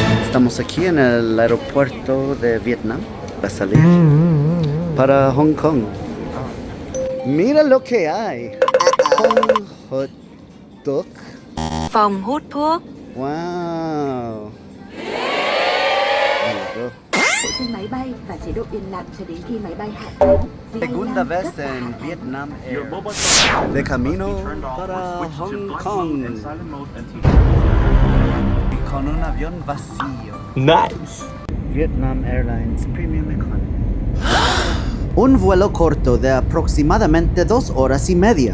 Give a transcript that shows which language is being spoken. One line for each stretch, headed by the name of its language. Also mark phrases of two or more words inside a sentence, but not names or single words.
Spanish: Estamos aquí en el aeropuerto de Vietnam. Va a salir para Hong Kong. Mira lo que hay. Hong hot dog.
Vietnamese: Phòng hút thuốc. Wow. Trên máy bay và chế độ yên lặng cho đến khi máy bay hạ cánh.
Spanish: Segunda vez en Vietnam Air. De camino para Hong Kong. Con un avión vacío. Nice. Vietnam Airlines Premium Economy. Un vuelo corto de aproximadamente 2 horas y media.